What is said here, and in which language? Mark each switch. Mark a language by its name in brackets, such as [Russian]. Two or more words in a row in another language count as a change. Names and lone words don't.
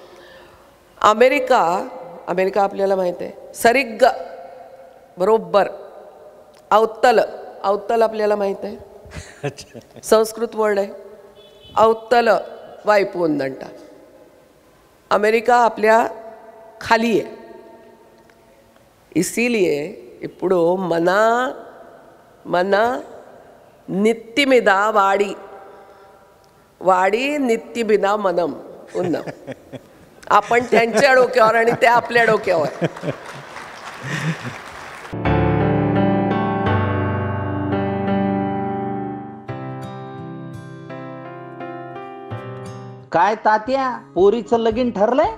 [Marathi] अमेरिका आपल्याला माहीत आहे, सरिग्ग बरोबर. अवतल आपल्याला माहीत आहे, संस्कृत वर्ड आहे. [Telugu] అవతల వైపుందంట. [Marathi] अमेरिका आपल्या खाली आहे. [Telugu] इसीलिए ఇప్పుడు మన నిత్తి మీద వాడి నిత్తి మీద మనం ఉన్నాం. [Marathi] आपण त्यांच्या डोक्यावर आणि ते आपल्या डोक्यावर. काय तात्या, पोरीचं लगीन ठरलंय?